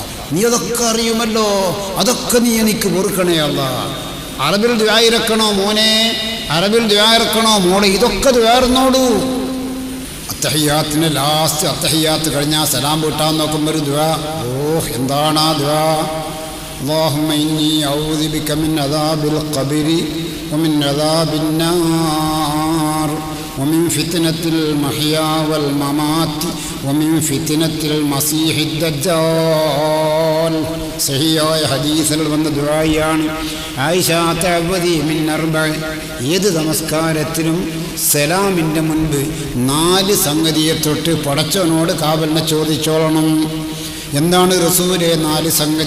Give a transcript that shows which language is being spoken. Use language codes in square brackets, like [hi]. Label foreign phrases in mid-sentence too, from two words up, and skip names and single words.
[ml] നീ അതൊക്കെ അറിയുമല്ലോ, അതൊക്കെ നീ എനിക്ക് പൊറുക്കണേ അല്ലാ. അറബിൽ ദുആയിരക്കണോ മോനെ, അറബിൽ ദുആയിരക്കണോ മോളെ, ഇതൊക്കെ ദുആയിരുന്നോളൂ. അത്തഹിയാത്തിന് ലാസ്റ്റ് അത്തഹിയാത്ത് കഴിഞ്ഞാൽ സലാം വീട്ടാൻ നോക്കുമ്പോൾ ഒരു ദുആ, എന്താണ് ആ ദുആ? [ar] اللهم إني أعوذ بك من عذاب القبر ومن عذاب النار ومن فتنة المحيا والممات ومن فتنة المسيح الدجال. [ml] സഹിയായ ഹദീസിൽ വന്ന ദുആയാണ്. ആയിഷ [ar] تعوذي من أربع, [ml] ഏത് നമസ്കാരത്തിനും സലാമിൻ്റെ മുൻപ് 4 സംഗതിയെ തൊട്ട് പടച്ചവനോട് കാവലിനെ ചോദിച്ചോളണം. എന്താണ് റസൂലേ 4 സംഗതി?